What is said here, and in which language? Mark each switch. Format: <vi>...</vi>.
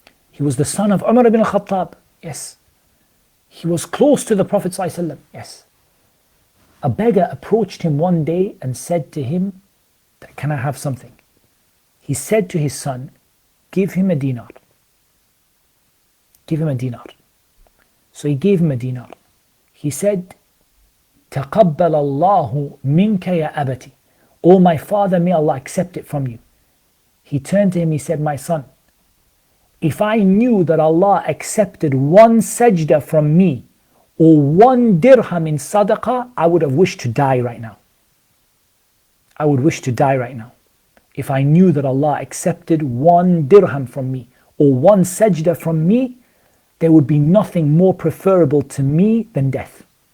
<en>He was the son of Umar ibn al-Khattab. Yes. He was close to the Prophet ﷺ. Yes. A beggar approached him one day and said to him, can I have something? he said to his son, give him a dinar. Give him a dinar. So he gave him a dinar. He said,</en> <ar>تَقَبَّلَ اللَّهُ مِنْكَ يَا أَبَتِ.</ar> <en>Oh my father, may Allah accept it from you. He turned to him, he said, my son, if I knew that Allah accepted one sajda from me or one dirham in sadaqah, I would have wished to die right now. I would wish to die right now. If I knew that Allah accepted one dirham from me or one sajda from me, there would be nothing more preferable to me than death.</en>